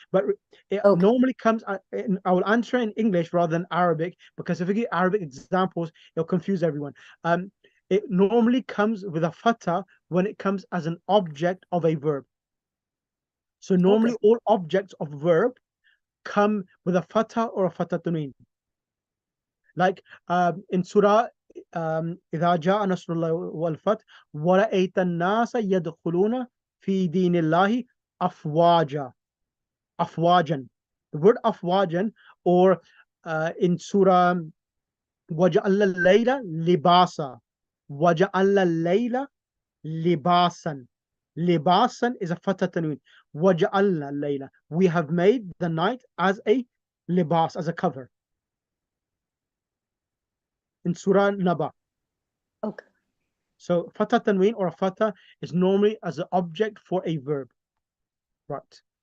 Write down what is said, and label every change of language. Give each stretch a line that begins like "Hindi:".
English: But it normally comes, I will answer in English rather than Arabic, because if I give Arabic examples, it'll confuse everyone. It normally comes with a fatha when it comes as an object of a verb. So normally all objects of verb come with a fatha or a fatha tanween. Like in Surah
Arabic: إذا جاء نصر الله والفتح ورأيت الناس يدخلون في دين الله أفواجا.
English: Afwajan. The word afwajan, or in Surah
Arabic: وجعل الليل لباسا. وجعل الليل libasan.
English: Libasan is a fatha tanween.
Arabic: وجعلنا الليل.
English: We have made the night as a libas, as a cover. In Surah Naba. Okay. So fatha tanween or a fatha is normally as an object for a verb. Right.